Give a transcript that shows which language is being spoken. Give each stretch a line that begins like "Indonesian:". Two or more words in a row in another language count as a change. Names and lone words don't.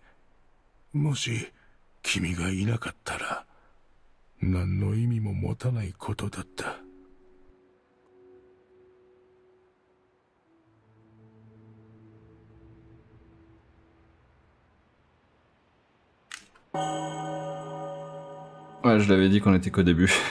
Japanese: もし君がいなかったら何の意味も持たないことだった。
French: Ouais, je l'avais dit qu'on était qu'au début.